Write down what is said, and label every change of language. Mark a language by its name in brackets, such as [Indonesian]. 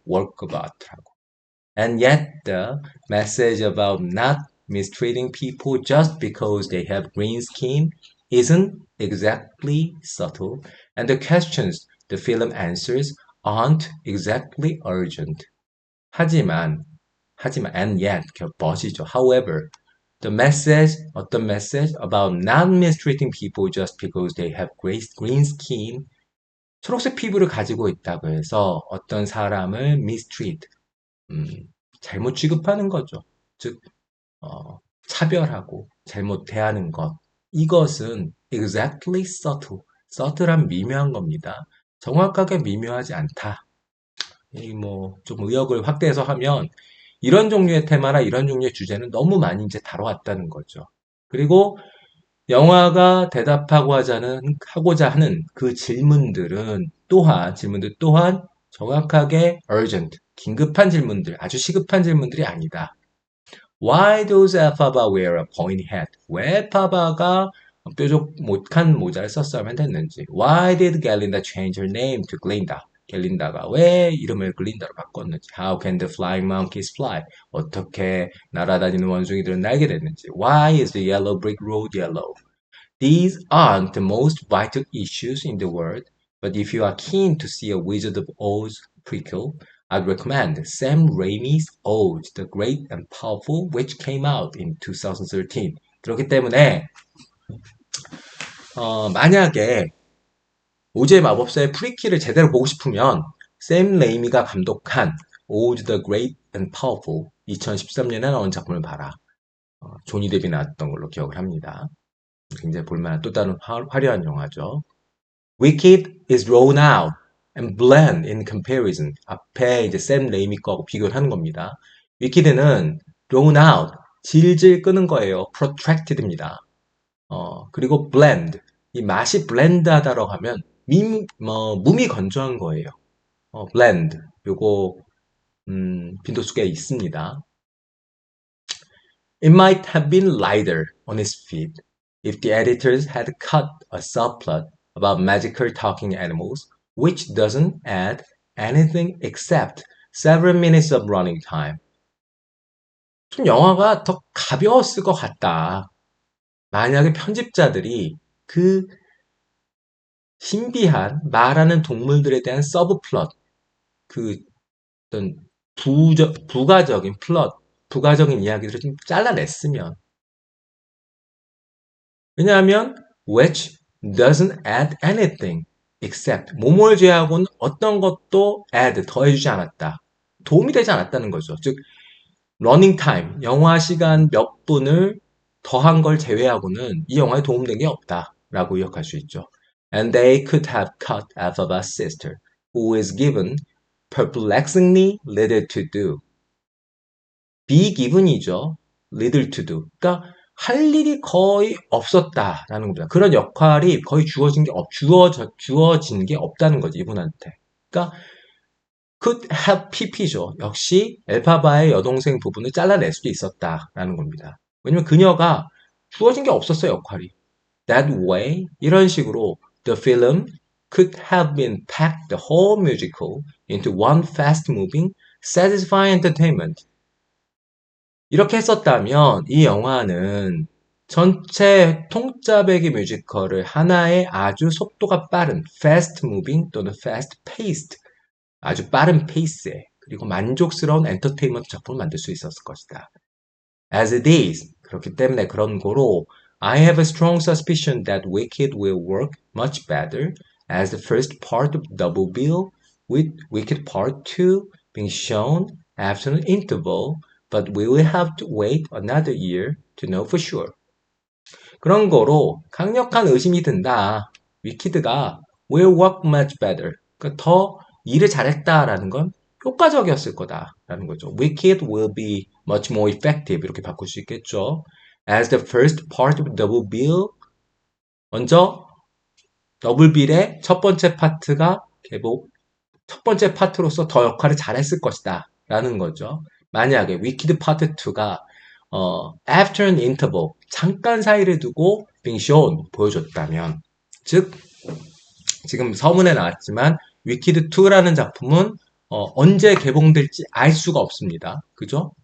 [English] work of art라고. And yet the message about not mistreating people just because they have green skin isn't exactly subtle, and the questions the film answers aren't exactly urgent. [Korean] 하지만, [English] and yet, but이죠. However, [Korean] 어떤 [English] message about not mistreating people just because they have green skin, [Korean] 초록색 피부를 가지고 있다고 해서 어떤 사람을 [English] mistreat, [Korean] 음, 잘못 취급하는 거죠. 즉, 차별하고 잘못 대하는 것. 이것은 [English] exactly subtle [Korean] 한 미묘한 겁니다. 정확하게 미묘하지 않다. 이 뭐 좀 의역을 확대해서 하면 이런 종류의 테마나 이런 종류의 주제는 너무 많이 이제 다뤄왔다는 거죠. 그리고 영화가 하고자 하는 그 질문들 또한 정확하게 urgent, 긴급한 질문들, 아주 시급한 질문들이 아니다. [English] Why does Elphaba wear a pointy hat? [Korean] 왜 파바가 뾰족한 모자를 썼어야 됐는지. [English] Why did Galinda change her name to Glinda? [Korean] 갤린다가 왜 이름을 글린다로 바꿨는지, [English] How can the flying monkeys fly? [Korean] 어떻게 날아다니는 원숭이들은 날게 됐는지, [English] Why is the yellow brick road yellow? These aren't the most vital issues in the world, but if you are keen to see a Wizard of Oz prequel, I'd recommend Sam Raimi's Oz, the Great and Powerful, which came out in 2013. [Korean] 그렇기 때문에 만약에 오즈의 마법사의 프리퀴를 제대로 보고 싶으면 샘 레이미가 감독한 Oz the Great and Powerful 2013년에 나온 작품을 봐라. 조니 데비 나왔던 걸로 기억을 합니다. 굉장히 볼만한 또 다른 화려한 영화죠. [English] Wicked is drawn out and bland in comparison. [Korean] 앞에 이제 샘 레이미 거하고 비교를 하는 겁니다. Wicked는 [English] drawn out, [Korean] 질질 끄는 거예요. protracted입니다. 그리고 blend, 이 맛이 블렌드하다라고 하면 몸이 건조한 거예요. blend, 요거 빈도수가 있습니다. [English] It might have been lighter on its feet if the editors had cut a subplot about magical talking animals, which doesn't add anything except several minutes of running time. [Korean] 좀 영화가 더 가벼웠을 것 같다. 만약에 편집자들이 그 신비한 말하는 동물들에 대한 서브플롯, 그 어떤 부가적인 플롯, 부가적인 이야기들을 좀 잘라냈으면. 왜냐하면 [English] which doesn't add anything except [Korean] 뭐뭘 제외하고는 어떤 것도 add, 더해주지 않았다. 도움이 되지 않았다는 거죠. 즉 running time, 영화 시간 몇 분을 더한 걸 제외하고는 이 영화에 도움된 게 없다라고 요약할 수 있죠. And they could have cut Alphaba's sister, who is given perplexingly little to do. [English] be given이죠. little to do. [Korean] 그러니까 할 일이 거의 없었다라는 겁니다. 그런 역할이 거의 주어진 게 없다는 거지, 이분한테. 그러니까 could have pp죠. 역시 엘파바의 여동생 부분을 잘라낼 수도 있었다라는 겁니다. 왜냐면 그녀가 주어진 게 없었어요, 역할이. [English] That way, [Korean] 이런 식으로 [English] the film could have been packed the whole musical into one fast-moving, satisfying entertainment. [Korean] 이렇게 했었다면 이 영화는 전체 통짜배기 뮤지컬을 하나의 아주 속도가 빠른 [English] fast moving [Korean] 또는 [English] fast paced [Korean] 아주 빠른 페이스에 그리고 만족스러운 엔터테인먼트 작품을 만들 수 있었을 것이다. [English] As it is, [Korean] 그렇기 때문에 그런 거로 [English] I have a strong suspicion that Wicked will work much better as the first part of Double Bill with Wicked Part 2 being shown after an interval, but we will have to wait another year to know for sure. [Korean] 그런 거로 강력한 의심이 든다. 위키드가 [English] will work much better. [Korean] 그러니까 더 일을 잘했다라는 건 효과적이었을 거다라는 거죠. [English] Wicked will be much more effective [Korean] 이렇게 바꿀 수 있겠죠. [English] As the first part of Double Bill, [Korean] 먼저 더블 빌의 첫 번째 파트가 첫 번째 파트로서 더 역할을 잘했을 것이다 라는 거죠. 만약에 Wicked Part 2가 [English] after an interval, [Korean] 잠깐 사이를 두고 [English] being shown, [Korean] 보여줬다면 즉 지금 서문에 나왔지만 위키드 2라는 작품은 언제 개봉될지 알 수가 없습니다. 그죠?